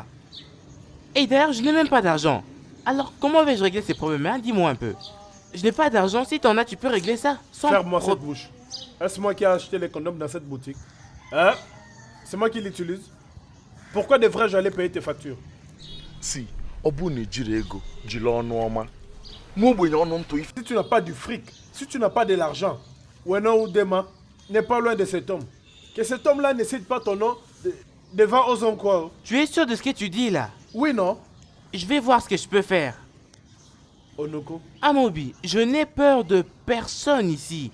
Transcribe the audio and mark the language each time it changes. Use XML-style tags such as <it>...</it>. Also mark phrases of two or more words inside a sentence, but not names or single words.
<fr>Et d'ailleurs, je n'ai même pas d'argent. Alors, comment vais-je régler ces problèmes, hein? Dis-moi un peu. Je n'ai pas d'argent, si t'en as, tu peux régler ça. Ferme-moi cette bouche. Est-ce moi qui ai acheté les condoms dans cette boutique? Hein? C'est moi qui l'utilise. Pourquoi devrais-je aller payer tes factures?</fr> <ig>Si, ọ bụ na ejiri ego jiri ọnụ ọma.</ig> <fr>Si tu n'as pas du fric, si tu n'as pas de l'argent, Weno ou Dema n'est pas loin de cet homme. Que cet homme-là ne cite pas ton nom devant Ozonko. Tu es sûr de ce que tu dis là? Oui, non? Je vais voir ce que je peux faire. Onoko? Amobi, je n'ai peur de personne ici.</fr>